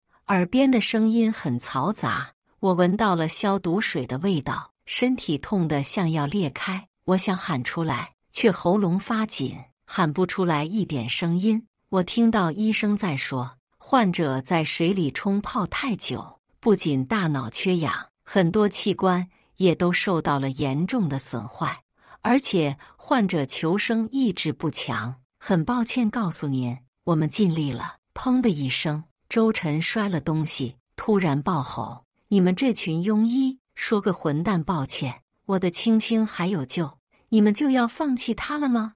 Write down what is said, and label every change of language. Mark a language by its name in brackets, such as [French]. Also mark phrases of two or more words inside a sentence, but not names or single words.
[Chinese] 耳邊的聲音很嘈雜，我聞到了消毒水的味道，身體痛得像要裂開。我想喊出來，卻喉嚨發緊，喊不出來一點聲音。我聽到醫生在說，患者在水裡沖泡太久，不僅大腦缺氧，很多器官也都受到了嚴重的損壞，而且患者求生意志不強。很抱歉告訴您，我們盡力了。砰的一聲，周晨摔了東西，突然爆吼：“你們這群庸醫，說個混蛋抱歉，我的青青還有救，你們就要放棄他了嗎？